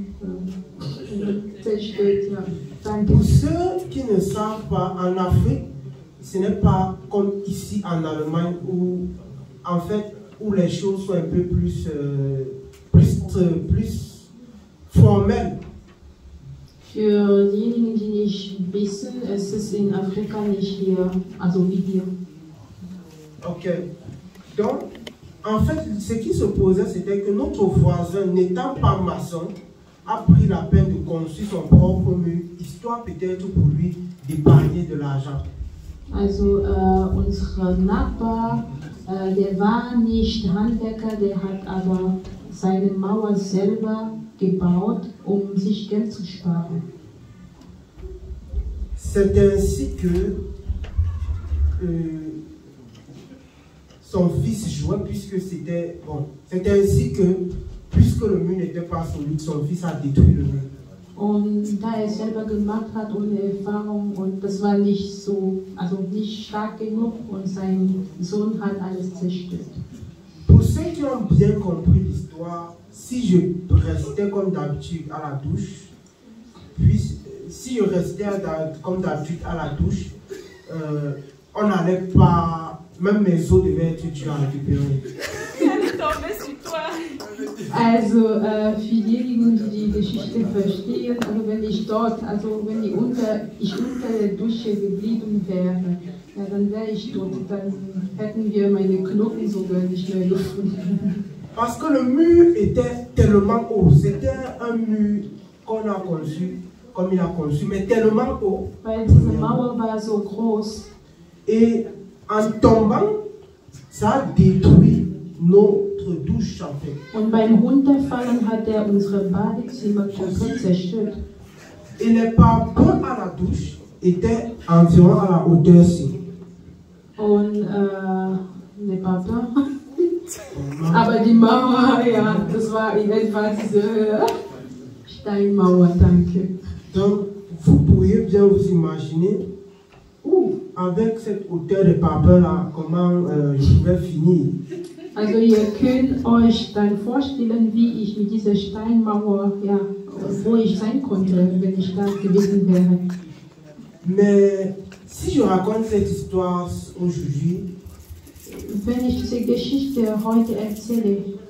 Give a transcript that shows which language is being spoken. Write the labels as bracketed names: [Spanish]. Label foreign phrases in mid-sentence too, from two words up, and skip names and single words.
[German] Zerstört, ja. [French] Pour ceux qui ne savent pas, en Afrique, ce n'est pas comme ici en Allemagne où, en fait, où les choses sont un peu plus formelles. [German] Für diejenigen, die nicht wissen, es ist in Afrika nicht hier, also wie hier. Ok. [French] Donc, en fait, ce qui se posait, c'était que notre voisin, n'étant pas maçon, a pris la peine de construire son propre mur, histoire peut-être pour lui d'épargner de l'argent. [German] Also, unser Nachbar, der war nicht Handwerker, der hat aber seine Mauer selber gebaut, sich Geld zu sparen. [French] C'est ainsi que son fils jouait, puisque c'était bon. C'est ainsi que, puisque le mur n'était pas solide, son fils a détruit le mur. [German] Und da er selber gemacht hat ohne Erfahrung und das war nicht so, also nicht stark genug und sein Sohn hat alles zerstört. [French] Pour ceux qui ont bien compris l'histoire, si je restais comme d'habitude à la douche, puis si je restais comme d'habitude à la douche, on n'allait pas, même mes os devaient être durs à récupérer. Elle est tombée sur toi. [German] Also für diejenigen, die die Geschichte verstehen, also wenn ich unter der Dusche geblieben wäre, ja, dann wäre ich tot, dann hätten wir meine Knochen sogar nicht mehr gefunden. [French] Parce que le mur était tellement haut, c'était un mur qu'on a conçu, comme il a conçu, mais tellement haut. [German] Weil diese Mauer war so groß. [French] Et en tombant, ça a détruit notre douche en fait. [German] Und beim Runterfallen hat er unsere Badezimmer komplett zerstört. [French] Et les parpaings à la douche étaient environ à la hauteur-ci. Und les parpaings. [German] Aber die Mauer, ja, das war in etwa diese Steinmauer, danke. [French] Donc, vous pourriez bien vous imaginer avec cette hauteur de parpaings là, comment je pouvais finir. [German] Also ihr könnt euch dann vorstellen, wie ich mit dieser Steinmauer, ja, wo ich sein konnte, wenn ich da gewesen wäre. [French] Mais si je raconte cette histoire aujourd'hui, [German] wenn ich diese Geschichte heute erzähle,